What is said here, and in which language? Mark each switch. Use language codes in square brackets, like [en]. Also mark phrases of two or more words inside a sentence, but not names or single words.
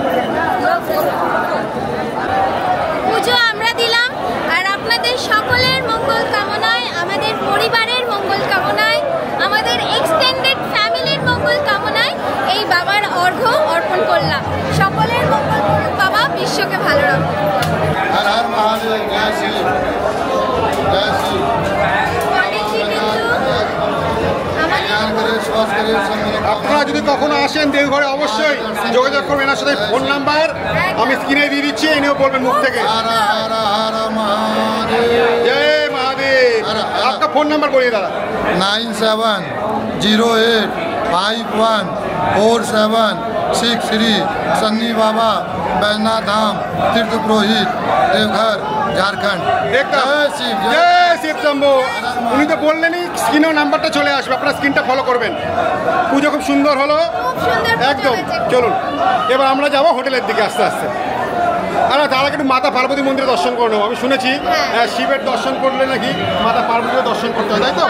[bn] পুজো আমরা দিলাম, আর আপনাদের সকলের মঙ্গল কামনায়, আমাদের পরিবারের মঙ্গল কামনায়, আমাদের [en] extended family-r [bn] মঙ্গল কামনায় এই বাবার অর্ঘ্য অর্পণ করলাম। সকলের মঙ্গল করুন বাবা, বিশ্বকে ভালো রাখুন। [hi] हर हर महादेव। जय श्री जय श्री। [bn] আপনারা যদি কখনো আসেন দেওঘরে অবশ্যই যোগাযোগ করবেন এনার সাথে। ফোন নাম্বার আমি স্ক্রিনে দিয়ে দিচ্ছি, এনেও বলবেন মুখ থেকে। [hi] हर हर हर महादेव। जय महादेव। आपका फोन नंबर बोलिए दादा। 9708514763 सन्नी बाबा बैजनाथ धाम तीर्थ पुरोहित देवघर झारखंड। जय शिव जय शिव शंभो। [bn] উনি তো বললেনই স্ক্রিনেও নাম্বারটা চলে আসবে, আপনারা স্ক্রিনটা ফলো করবেন। পুজো খুব সুন্দর হলো একদম। চলুন এবার আমরা যাবো হোটেলের দিকে আস্তে আস্তে। আর তার আগে একটু মাতা পার্বতী মন্দিরে দর্শন করে নেবো। আমি শুনেছি শিবের দর্শন করলে নাকি মাতা পার্বতীর দর্শন করতে হয়, তাই তো?